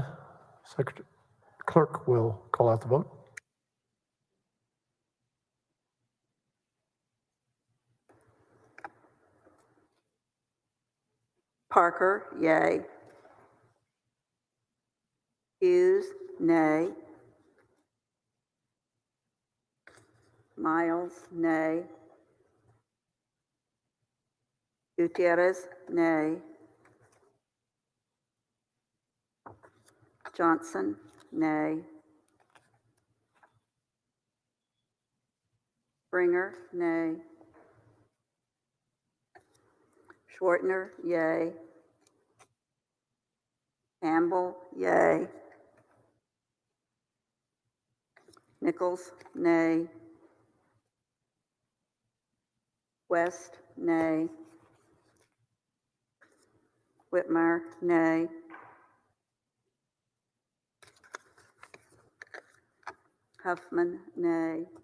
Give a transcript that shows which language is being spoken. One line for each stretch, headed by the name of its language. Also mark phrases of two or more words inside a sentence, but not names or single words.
English: Clerk will call out the vote. Parker, yay. Hughes, nay. Miles, nay. Gutierrez, nay. Johnson, nay. Springer, nay. Schwartner, yay. Campbell, yay. Nichols, nay. West, nay. Whitmire, nay. Huffman, nay.